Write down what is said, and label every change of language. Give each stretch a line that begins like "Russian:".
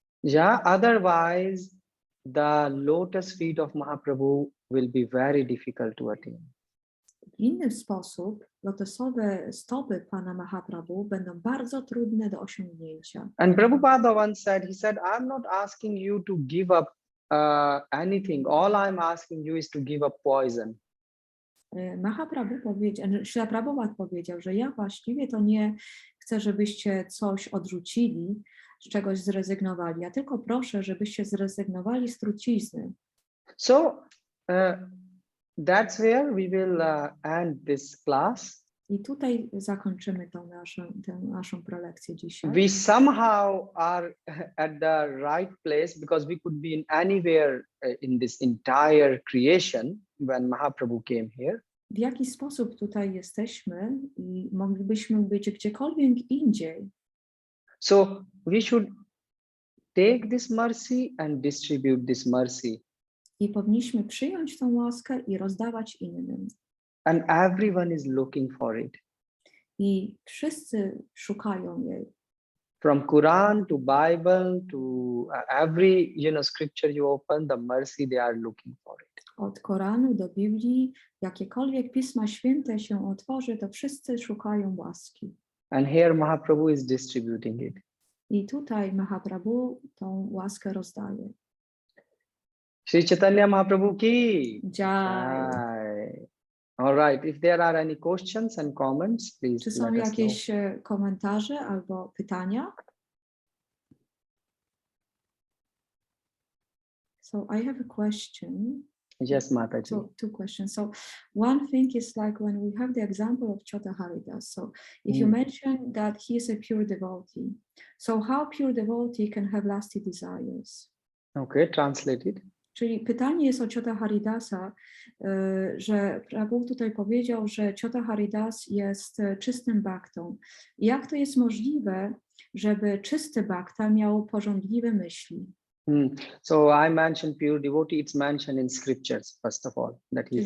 English: Yeah, otherwise the lotus feet of Mahaprabhu will be very difficult to attain.
Polish: W inny sposób lotosowe stopy Pana Mahaprabhu będą bardzo trudne do osiągnięcia.
English: And Prabhupada once said, he said, I'm not asking you to give up anything. All I'm asking you is to give up poison.
Polish: Mahaprabhu powiedział, Śrila Prabhupada powiedział, że ja właściwie to nie chcę, żebyście coś odrzucili, z czegoś zrezygnowali. Ja tylko proszę, żebyście zrezygnowali z trucizny.
English: So that's where we will end this class.
Polish: I tutaj zakończymy tę naszą prelekcję dzisiaj.
English: We somehow are at the right place because we could be in anywhere in this entire creation when Mahaprabhu came here.
Polish: W jaki sposób tutaj jesteśmy i moglibyśmy być gdziekolwiek indziej.
English: So we should take this mercy and distribute this mercy.
Polish: I powinniśmy przyjąć tę łaskę i rozdawać innym.
English: And everyone is looking for it.
Polish: I wszyscy szukają jej.
English: From Quran to Bible to every scripture you open, the mercy they are looking for it.
Polish: Od Koranu do Biblii, jakiekolwiek Pisma Święte się otworzy, to wszyscy szukają łaski.
English: And here Mahaprabhu is distributing it.
Polish: I tutaj Mahaprabhu tą łaskę rozdaje.
Hindi: Shri Chaitanya Mahaprabhu ki Jai. jai.
English: All right, if there are any questions and comments, please
Polish: Czy są
English: let us
Polish: jakieś
English: know.
Polish: komentarze albo pytania?
English: So I have a question. Yes, Mataji. So two questions. So one thing is like when we have the example of Chota Haridas. So if you mention that he is a pure devotee, so how pure devotee can have lasting desires? Okay, translate it.
Polish: Czyli pytanie jest o Chota Haridasa, że Prabhu tutaj powiedział, że Chota Haridas jest czystym baktą. Jak to jest możliwe, żeby czysty bakta miał porządliwe myśli?
English: So I mentioned pure devotee, it's mentioned in scriptures, first of all, that he's